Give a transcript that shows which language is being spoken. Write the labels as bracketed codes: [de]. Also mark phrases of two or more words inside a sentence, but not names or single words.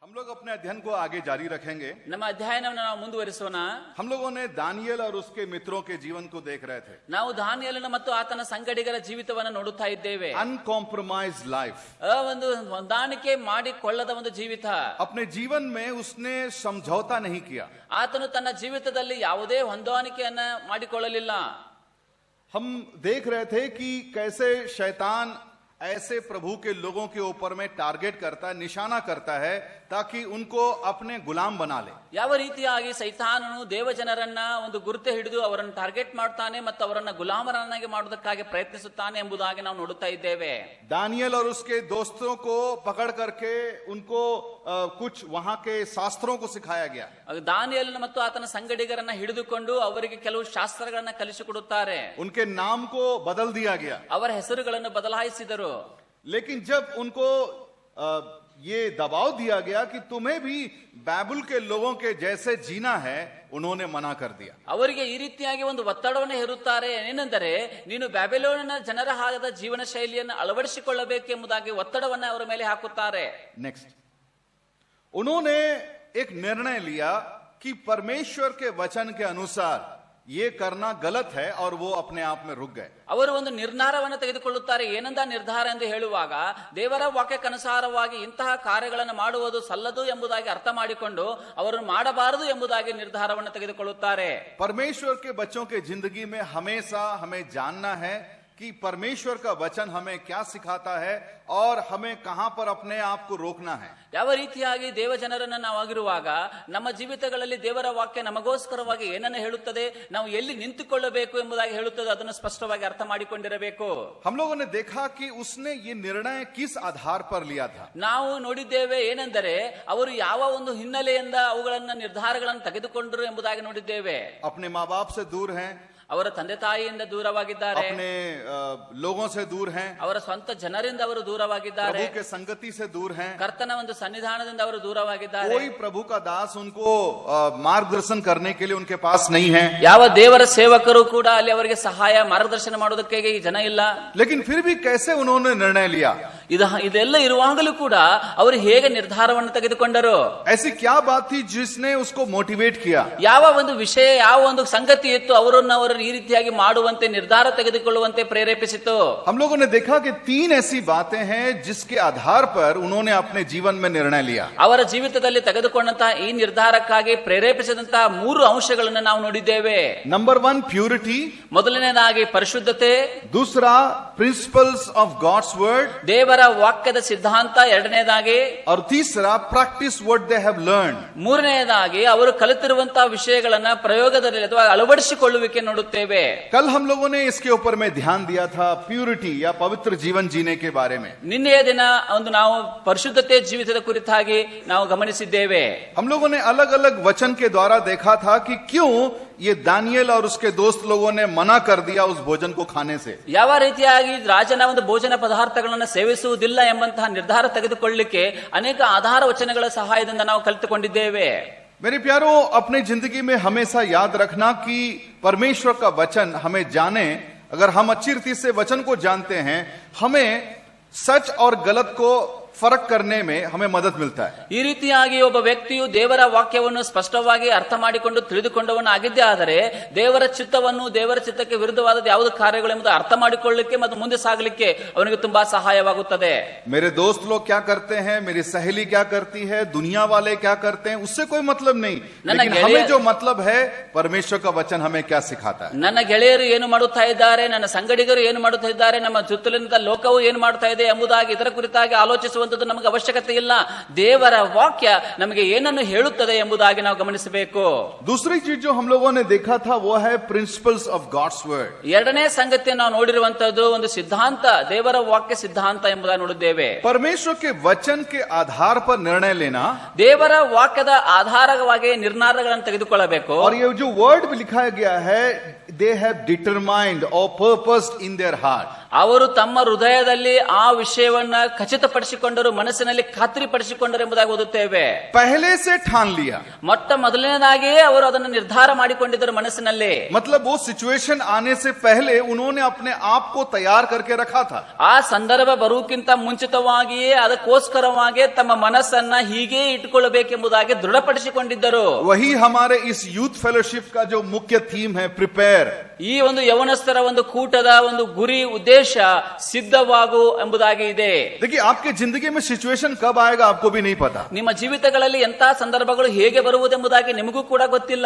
[hi] हम लोग अपने अध्ययन को आगे जारी रखेंगे। [kn] ನಮ್ಮ ಅಧ್ಯಯನವನ್ನು ನಾವು ಮುಂದುವರಿಸೋಣ. [hi] हम लोगों ने दानियेल और उसके मित्रों के जीवन को देख रहे थे. [kn] ನಾವು ದಾನಿಯೇಲನ ಮತ್ತು ಆತನ ಸಂಗಡಿಗರ ಜೀವಿತವನ್ನು ನೋಡುತ್ತಾ ಇದ್ದೇವೆ. [en] uncompromised life, [kn] ಒಂದು ಹೊಂದಾಣಿಕೆ ಮಾಡಿಕೊಳ್ಳದ ಒಂದು ಜೀವಿತ. [hi] अपने जीवन में उसने समझौता नहीं किया. [kn] ಆತನು ತನ್ನ ಜೀವಿತದಲ್ಲಿ ಯಾವುದೇ ಹೊಂದಾಣಿಕೆಯನ್ನ ಮಾಡಿಕೊಳ್ಳಲಿಲ್ಲ. [hi] हम देख रहे थे कि कैसे शैतान ऐसे प्रभु के लोगों के ऊपर में टारगेट करता है, निशाना करता है, ताकि उनको अपने गुलाम बना ले. [kn] ಯಾವ ರೀತಿಯಾಗಿ ಸೈತಾನನು ದೇವಜನರನ್ನ ಒಂದು ಗುರುತೆ ಹಿಡಿದು ಅವರನ್ನು ಟಾರ್ಗೆಟ್ ಮಾಡ್ತಾನೆ ಮತ್ತು ಅವರನ್ನ ಗುಲಾಮರನ್ನಾಗಿ ಮಾಡುವುದಕ್ಕಾಗಿ ಪ್ರಯತ್ನಿಸುತ್ತಾನೆ ಎಂಬುದಾಗಿ ನಾವು ನೋಡುತ್ತಾ ಇದ್ದೇವೆ. [hi] दानियेल और उसके दोस्तों को पकड़ करके उनको कुछ वहां के शास्त्रों को सिखाया गया. [kn] ದಾನಿಯೇಲನ ಮತ್ತು ಆತನ ಸಂಗಡಿಗರನ್ನ ಹಿಡಿದುಕೊಂಡು ಅವರಿಗೆ ಕೆಲವು ಶಾಸ್ತ್ರಗಳನ್ನ ಕಲಿಸಿಕೊಡುತ್ತಾರೆ. [hi] उनके नाम को बदल दिया गया. [kn] ಅವರ ಹೆಸರುಗಳನ್ನು ಬದಲಾಯಿಸಿದರು. [hi] लेकिन जब उनको ये दबाव दिया गया कि तुम्हें भी बाबुल के लोगों के जैसे जीना है, उन्होंने मना कर दिया. [kn] ಅವರಿಗೆ ಈ ರೀತಿಯಾಗಿ ಒಂದು ಒತ್ತಡವನ್ನು ಹೇರುತ್ತಾರೆ. ಏನೆಂದರೆ ನೀನು ಬ್ಯಾಬಿಲೋನಿನ ಜನರ ಹಾಗದ ಜೀವನ ಶೈಲಿಯನ್ನು ಅಳವಡಿಸಿಕೊಳ್ಳಬೇಕೆಂಬುದಾಗಿ ಒತ್ತಡವನ್ನು ಅವರ ಮೇಲೆ ಹಾಕುತ್ತಾರೆ. [hi] नेक्स्ट, उन्होंने एक निर्णय लिया कि परमेश्वर के वचन के अनुसार ये करना गलत है, और वो अपने आप में रुक गए. [kn] ಅವರು ಒಂದು ನಿರ್ಧಾರವನ್ನು ತೆಗೆದುಕೊಳ್ಳುತ್ತಾರೆ. ಏನಂದ ನಿರ್ಧಾರ ಎಂದು ಹೇಳುವಾಗ ದೇವರ ವಾಕ್ಯಕ್ಕನುಸಾರವಾಗಿ ಇಂತಹ ಕಾರ್ಯಗಳನ್ನು ಮಾಡುವುದು ಸಲ್ಲದು ಎಂಬುದಾಗಿ ಅರ್ಥ ಮಾಡಿಕೊಂಡು ಅವರನ್ನು ಮಾಡಬಾರದು ಎಂಬುದಾಗಿ ನಿರ್ಧಾರವನ್ನು ತೆಗೆದುಕೊಳ್ಳುತ್ತಾರೆ. [hi] परमेश्वर के बच्चों के जिंदगी में हमेशा हमें जानना है कि परमेश्वर का वचन हमें क्या सिखाता है और हमें कहां पर अपने आप को रोकना है. [kn] ಯಾವ ರೀತಿಯಾಗಿ ದೇವಜನರನ್ನ ನಾವಾಗಿರುವಾಗ ನಮ್ಮ ಜೀವಿತಗಳಲ್ಲಿ ದೇವರ ವಾಕ್ಯ ನಮಗೋಸ್ಕರವಾಗಿ ಏನನ್ನು ಹೇಳುತ್ತದೆ, ನಾವು ಎಲ್ಲಿ ನಿಂತುಕೊಳ್ಳಬೇಕು ಎಂಬುದಾಗಿ ಹೇಳುತ್ತದೆ, ಅದನ್ನು ಸ್ಪಷ್ಟವಾಗಿ ಅರ್ಥ ಮಾಡಿಕೊಂಡಿರಬೇಕು. [hi] हम लोगों ने देखा कि उसने ये निर्णय किस आधार पर लिया था. [kn] ನಾವು ನೋಡಿದ್ದೇವೆ ಏನೆಂದರೆ ಅವರು ಯಾವ ಒಂದು ಹಿನ್ನೆಲೆಯಿಂದ ಅವುಗಳನ್ನ ನಿರ್ಧಾರಗಳನ್ನು ತೆಗೆದುಕೊಂಡರು ಎಂಬುದಾಗಿ ನೋಡಿದ್ದೇವೆ. [hi] अपने माँ बाप से दूर हैं, [kn] ಅವರ ತಂದೆ ತಾಯಿಯಿಂದ ದೂರವಾಗಿದ್ದಾರೆ, [hi] अपने लोगों से दूर हैं, [kn] ಅವರ ಸ್ವಂತ ಜನರಿಂದ ಅವರು ದೂರವಾಗಿದ್ದಾರೆ, [hi] प्रभु के संगति से दूर हैं. [kn] ಕರ್ತನ ಒಂದು ಸನ್ನಿಧಾನದಿಂದ ಅವರು ದೂರವಾಗಿದ್ದಾರೆ. [hi] कोई प्रभु का दास उनको मार्गदर्शन करने के लिए उनके पास नहीं है. [kn] ಯಾವ ದೇವರ ಸೇವಕರು ಕೂಡ ಅಲ್ಲಿ ಅವರಿಗೆ ಸಹಾಯ ಮಾರ್ಗದರ್ಶನ ಮಾಡೋದಕ್ಕೆ ಈ ಜನ ಇಲ್ಲ. [hi] लेकिन फिर भी कैसे उन्होंने निर्णय लिया. [kn] ಇದೆಲ್ಲ ಇರುವಾಗಲೂ ಕೂಡ ಅವರು ಹೇಗೆ ನಿರ್ಧಾರವನ್ನು ತೆಗೆದುಕೊಂಡರು? [hi] ऐसी क्या बात थी जिसने उसको मोटिवेट किया. [kn] ಯಾವ ಒಂದು ವಿಷಯ, ಯಾವ ಒಂದು ಸಂಗತಿ ಇತ್ತು ಅವರನ್ನು ಈ ರೀತಿಯಾಗಿ ಮಾಡುವಂತೆ ನಿರ್ಧಾರ ತೆಗೆದುಕೊಳ್ಳುವಂತೆ ಪ್ರೇರೇಪಿಸಿತು. [hi] हम लोगों ने देखा कि 3 ऐसी बातें हैं जिसके आधार पर उन्होंने अपने जीवन में निर्णय लिया. [kn] ಅವರ ಜೀವಿತದಲ್ಲಿ ತೆಗೆದುಕೊಂಡಂತಹ ಈ ನಿರ್ಧಾರಕ್ಕಾಗಿ ಪ್ರೇರೇಪಿಸಿದಂತಹ 3 ಅಂಶಗಳನ್ನು ನಾವು ನೋಡಿದ್ದೇವೆ. [en] number 1 purity, [kn] ಮೊದಲನೇದಾಗಿ ಪರಿಶುದ್ಧತೆ, [en] दूसरा principles of God's word, [kn] ದೇವರ ವಾಕ್ಯದ ಸಿದ್ಧಾಂತ, ಎರಡನೇದಾಗಿ, [hi] और तीसरा [en] practice what they have learned. [kn] ಮೂರನೆಯದಾಗಿ ಅವರು ಕಲಿತಿರುವಂತಹ ವಿಷಯಗಳನ್ನ ಪ್ರಯೋಗದಲ್ಲಿ ಅಥವಾ ಅಳವಡಿಸಿಕೊಳ್ಳುವಿಕೆ ನೋಡುತ್ತೇವೆ. [hi] कल हम लोगों ने इसके ऊपर में ध्यान दिया था, प्यूरिटी या पवित्र जीवन जीने के बारे में. [kn] ನಿನ್ನೆಯ ದಿನ ಒಂದು ನಾವು ಪರಿಶುದ್ಧತೆ ಜೀವಿತದ ಕುರಿತಾಗಿ ನಾವು ಗಮನಿಸಿದ್ದೇವೆ. [hi] हम लोगों ने अलग अलग वचन के द्वारा देखा था कि क्यों ये दानियेल और उसके दोस्त लोगों ने मना कर दिया उस भोजन को खाने से. [kn] ಯಾವ ರೀತಿಯಾಗಿ ರಾಜನ ಒಂದು ಭೋಜನ ಪದಾರ್ಥಗಳನ್ನು ಸೇವಿಸುವುದಿಲ್ಲ ಎಂಬಂತಹ ನಿರ್ಧಾರ ತೆಗೆದುಕೊಳ್ಳಲಿಕ್ಕೆ ಅನೇಕ ಆಧಾರ ವಚನಗಳ ಸಹಾಯದಿಂದ ನಾವು ಕಲಿತುಕೊಂಡಿದ್ದೇವೆ. [hi] मेरे प्यारों, अपनी जिंदगी में हमेशा याद रखना कि परमेश्वर का वचन हमें जाने. अगर हम अच्छी रीति से वचन को जानते हैं, हमें सच और गलत को फर्क करने में हमें मदद मिलता है. [kn] ಈ ರೀತಿಯಾಗಿ ಒಬ್ಬ ವ್ಯಕ್ತಿಯು ದೇವರ ವಾಕ್ಯವನ್ನು ಸ್ಪಷ್ಟವಾಗಿ ಅರ್ಥ ಮಾಡಿಕೊಂಡು ತಿಳಿದುಕೊಂಡವನು ಆಗಿದ್ದೇ ಆದರೆ ದೇವರ ಚಿತ್ತವನ್ನು, ದೇವರ ಚಿತ್ತಕ್ಕೆ ವಿರುದ್ಧವಾದ ಯಾವುದೇ ಕಾರ್ಯಗಳು ಎಂಬುದು ಅರ್ಥ ಮಾಡಿಕೊಳ್ಳಲಿಕ್ಕೆ ಮತ್ತು ಮುಂದೆ ಸಾಗಲಿಕ್ಕೆ ಅವನಿಗೆ ತುಂಬಾ ಸಹಾಯವಾಗುತ್ತದೆ. [hi] मेरे दोस्त लोग क्या करते हैं, मेरी सहेली क्या करती है, दुनिया वाले क्या करते हैं, उससे कोई मतलब नहीं. लेकिन हमें जो मतलब है, परमेश्वर का वचन हमें क्या सिखाता है. [kn] ನನ್ನ ಗೆಳೆಯರು ಏನು ಮಾಡುತ್ತಾ ಇದ್ದಾರೆ, ನನ್ನ ಸಂಗಡಿಗರು ಏನು ಮಾಡುತ್ತಾ ಇದ್ದಾರೆ, ನಮ್ಮ ಸುತ್ತಲಿನ ಲೋಕವು ಏನು ಮಾಡ್ತಾ ಇದೆ ಎಂಬುದಾಗಿ ಇದರ ಕುರಿತಾಗಿ ಆಲೋಚಿಸುವಂತದ್ದು ನಮಗೆ ಅವಶ್ಯಕತೆ ಇಲ್ಲ. ದೇವರ ವಾಕ್ಯ ನಮಗೆ ಏನನ್ನು ಹೇಳುತ್ತದೆ ಎಂಬುದಾಗಿ ನಾವು ಗಮನಿಸಬೇಕು. [hi] दूसरी चीज जो हम लोगों ने देखा था वो है [en] principles of God's word. [kn] ಎರಡನೇ ಸಂಗತಿ ನಾವು ನೋಡಿರುವಂತದ್ದು ಒಂದು ಸಿದ್ಧಾಂತ, ದೇವರ ವಾಕ್ಯ ಸಿದ್ಧಾಂತ ಎಂಬುದಾಗಿ ನೋಡಿದ್ದೇವೆ. [hi] परमेश्वर के वचन के आधार पर निर्णय लेना, [kn] ದೇವರ ವಾಕ್ಯದ ಆಧಾರವಾಗಿ ನಿರ್ಧಾರಗಳನ್ನು ತೆಗೆದುಕೊಳ್ಳಬೇಕು. [hi] और ये जो वर्ड भी लिखा गया है, [en] they have determined or purposed in their heart. [kn] ಅವರು ತಮ್ಮ ಹೃದಯದಲ್ಲಿ ಆ ವಿಷಯವನ್ನ ಖಚಿತಪಡಿಸಿಕೊಂಡರು, ಮನಸ್ಸಿನಲ್ಲಿ ಖಾತ್ರಿಪಡಿಸಿಕೊಂಡರು ಎಂಬುದಾಗಿ ಓದುತ್ತೇವೆ. [hi] पहले से ठान लिया, [kn] ಮೊಟ್ಟ ಮೊದಲನೇದಾಗಿಯೇ ಅವರು ಅದನ್ನು ನಿರ್ಧಾರ ಮಾಡಿಕೊಂಡಿದ್ದರು ಮನಸ್ಸಿನಲ್ಲಿ. [hi] मतलब वो सिचुएशन आने से पहले उन्होंने अपने आप को तैयार करके रखा था. [kn] ಆ ಸಂದರ್ಭ ಬರುವುದಕ್ಕಿಂತ ಮುಂಚಿತವಾಗಿಯೇ ಅದಕ್ಕೋಸ್ಕರವಾಗಿ ತಮ್ಮ ಮನಸ್ಸನ್ನ ಹೀಗೆ ಇಟ್ಟುಕೊಳ್ಳಬೇಕೆಂಬುದಾಗಿ ದೃಢಪಡಿಸಿಕೊಂಡಿದ್ದರು. [hi] वही हमारे इस [en] youth fellowship [hi] का जो मुख्य थीम है, प्रिपेयर. [kn] ಈ ಒಂದು ಯವನಸ್ಥರ ಒಂದು ಕೂಟದ ಒಂದು ಗುರಿ ಉದ್ದೇಶ ಸಿದ್ಧವಾಗು ಎಂಬುದಾಗಿ ಇದೆ. [hi] देखिए, आपके जिंदगी में सिचुएशन कब आएगा आपको भी नहीं पता. [kn] ನಿಮ್ಮ ಜೀವಿತಗಳಲ್ಲಿ ಎಂತಹ ಸಂದರ್ಭಗಳು ಹೇಗೆ ಬರುವುದೆಂಬುದಾಗಿ ನಿಮಗೂ ಕೂಡ ಗೊತ್ತಿಲ್ಲ.